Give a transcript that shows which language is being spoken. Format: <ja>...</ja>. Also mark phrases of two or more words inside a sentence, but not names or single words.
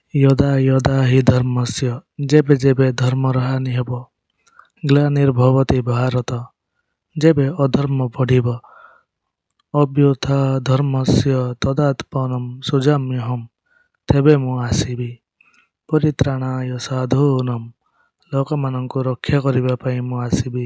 <sa>यदा यदा हि धर्मस्य</sa> <or>ଯେବେ ଯେବେ ଧର୍ମର ହାନି ହେବ</or> <sa>ଗ୍ଲାନିର୍ଭବତି ଭାରତ</sa> <or>ଯେବେ ଅଧର୍ମ ବଢ଼ିବ</or> <sa>ଅଭ୍ୟୁତ୍ଥାଧର୍ମସ୍ୟ ତଦାତ୍ମନଂ ସୃଜାମ୍ୟହମ୍</sa> <or>ତେବେ ମୁଁ ଆସିବି।</or> <sa>ପରିତ୍ରାଣାୟ ସାଧୂନାଂ</sa> <or>ଲୋକମାନଙ୍କୁ ରକ୍ଷା କରିବା ପାଇଁ ମୁଁ ଆସିବି।</or>